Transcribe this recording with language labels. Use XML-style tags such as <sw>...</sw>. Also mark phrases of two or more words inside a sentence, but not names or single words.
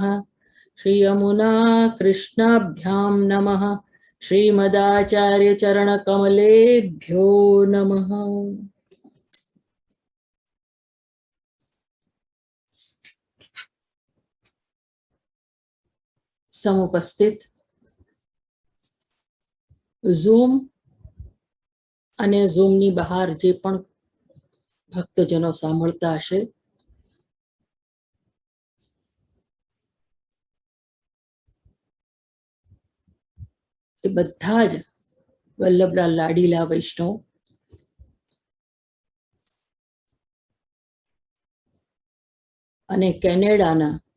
<sa>श्रीयमुना कृष्णाभ्यां नमः। श्रीमदाचार्य चरण कमलेभ्यो नमः।</sa> <gu>समुपस्थित ઝૂમ અને ઝૂમની બહાર જે પણ ભક્તજનો સાંભળતા હશે એ બધા જ વલ્લભલાલ લાડીલા વૈષ્ણવ અને કેનેડાના</gu>